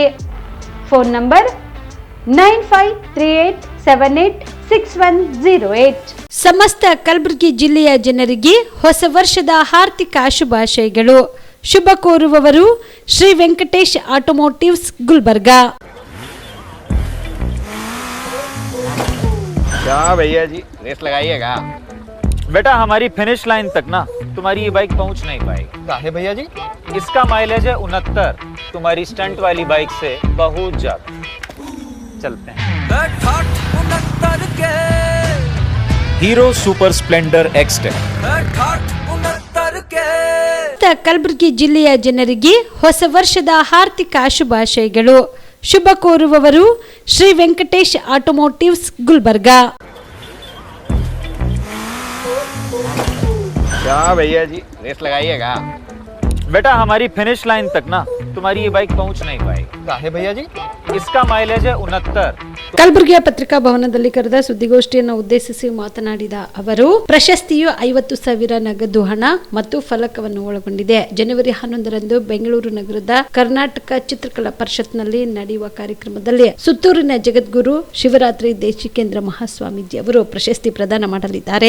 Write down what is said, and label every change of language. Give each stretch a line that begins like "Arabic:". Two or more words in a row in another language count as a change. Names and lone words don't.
English: phone number 9538786108.
Kannada: ಸಮಸ್ತ ಕಲಬುರಗಿ ಜಿಲ್ಲೆಯ ಜನರಿಗೆ ಹೊಸ ವರ್ಷದ ಹಾರ್ದಿಕ ಶುಭಾಶಯಗಳು. ಶುಭ ಕೋರುವವರು ಶ್ರೀ ವೆಂಕಟೇಶ್ ಆಟೋಮೋಟಿವ್ಸ್, ಗುಲ್ಬರ್ಗಾ.
Hindi: क्या भैया जी, रेस लगाइएगा? बेटा हमारी
English: finish line
Hindi: तक ना तुम्हारी ये बाइक पहुंच नहीं पाएगी। काहे भैया जी? इसका माइलेज है 69, तुम्हारी स्टंट वाली बाइक से बहुत ज्यादा। चलते हैं। हीरो सुपर स्प्लेंडर एक्सटेक
Kannada: ಕಲಬುರಗಿ ಜಿಲ್ಲೆಯ ಜನರಿಗೆ ಹೊಸ ವರ್ಷದ ಹಾರ್ದಿಕ ಶುಭಾಶಯಗಳು. ಶುಭ ಕೋರುವವರು ಶ್ರೀ ವೆಂಕಟೇಶ್ ಆಟೋಮೋಟಿವ್ಸ್ ಗುಲ್ಬರ್ಗಾ.
Hindi: क्या भैया जी रेस लगाइएगा? बेटा हमारी
English: finish line
Hindi: तक ना तुम्हारी ये बाइक पहुंच नहीं पाएगी। काहे भैया जी? इसका माइलेज है 69।
Kannada: ಕಲಬುರಗಿಯ ಪತ್ರಿಕಾ ಭವನದಲ್ಲಿ ಕರೆದ ಸುದ್ದಿಗೋಷ್ಠಿಯನ್ನು ಉದ್ದೇಶಿಸಿ ಮಾತನಾಡಿದ ಅವರು, ಪ್ರಶಸ್ತಿಯು 50,000 ನಗದು ಹಣ ಮತ್ತು ಫಲಕವನ್ನು ಒಳಗೊಂಡಿದೆ. ಜನವರಿ 11ರಂದು ಬೆಂಗಳೂರು ನಗರದ ಕರ್ನಾಟಕ ಚಿತ್ರಕಲಾ ಪರಿಷತ್ನಲ್ಲಿ ನಡೆಯುವ ಕಾರ್ಯಕ್ರಮದಲ್ಲಿ ಸುತ್ತೂರಿನ ಜಗದ್ಗುರು ಶಿವರಾತ್ರಿ ದೇಶಿಕೇಂದ್ರ ಮಹಾಸ್ವಾಮೀಜಿ ಅವರು ಪ್ರಶಸ್ತಿ ಪ್ರದಾನ ಮಾಡಲಿದ್ದಾರೆ.